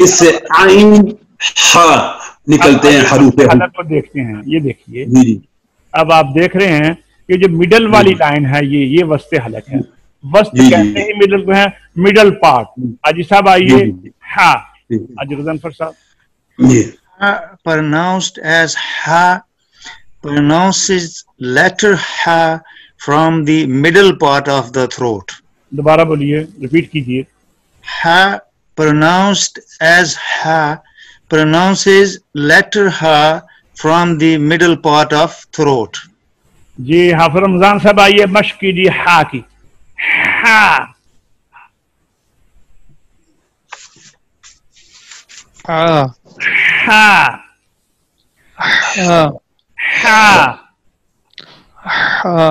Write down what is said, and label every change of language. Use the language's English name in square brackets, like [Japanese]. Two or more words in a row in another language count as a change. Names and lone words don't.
[Urdu] اس سے عین ہا نکلتے ہیں حروف. حلق کو دیکھتے ہیں. یہ دیکھیے جی جی اب آپ دیکھ رہے ہیں کہ جو مڈل والی لائن ہے یہ وسط حلق ہے. وسط جی کہتے ہی مڈل کو ہے [English] middle part. [Urdu] حاجی صاحب آئیے. ہاں حاجی غضنفر صاحب. جی. [English] Ha pronounced as ha pronounces letter ha from the middle part of the throat. [Urdu] دوبارہ بولیے ریپیٹ کیجیے. [English] Ha pronounced as ha pronounces letter ha from the middle part of throat. [Urdu] جی حافظ رمضان صاحب آئیے مشق کیجیے ہا کی. ہا ہاں ہا ہاں ہا ہاں